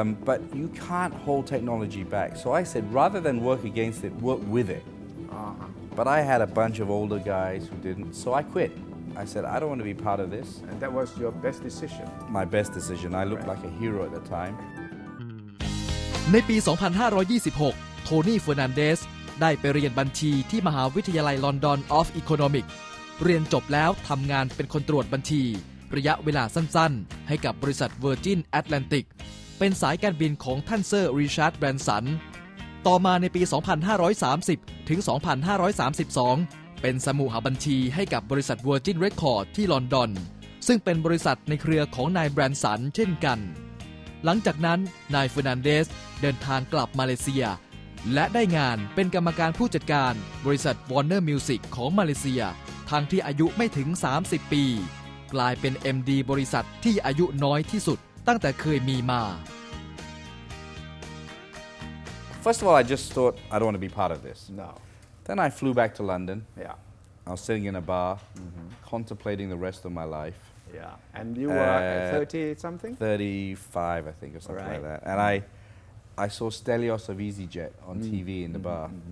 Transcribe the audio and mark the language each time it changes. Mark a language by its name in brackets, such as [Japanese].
[English] But you can't hold technology back. So I said, rather than work against it, work with it. But I had a bunch of older guys who didn't, so I quit. I said, I don't want to be part of this. And that was your best decision. My best decision. I looked like a hero at the time. [Thai] ในปี 2526 โทนี่ เฟอร์นันเดส ได้ไปเรียนบัญชีที่มหาวิทยาลัยลอนดอน of Economics เรียนจบแล้วทำงานเป็นคนตรวจบัญชีระยะเวลาสั้นๆให้กับบริษัท Virgin Atlantic เป็นสายการบินของท่านเซอร์ริชาร์ด แบรนสันต่อมาในปี 2530 ถึง 2532 เป็นสมุหบัญชีให้กับบริษัท Virgin Record ที่ลอนดอนซึ่งเป็นบริษัทในเครือของนายแบรนสันเช่นกันหลังจากนั้นนาย เฟอร์นันเดส เดินทางกลับมาเลเซียและได้งานเป็นกรรมการผู้จัดการบริษัท Warner Music ของมาเลเซียทั้งที่อายุไม่ถึง 30 ปีกลายเป็น MD บริษัทที่อายุน้อยที่สุดตั้งแต่เคยมีมา [English] First of all, I just thought I don't want to be part of this. No. Then I flew back to London. Yeah. I was sitting in a bar, contemplating the rest of my life. Yeah. And you were 30 something? 35, I think, or something like that. And I saw Stelios of EasyJet on TV in the bar.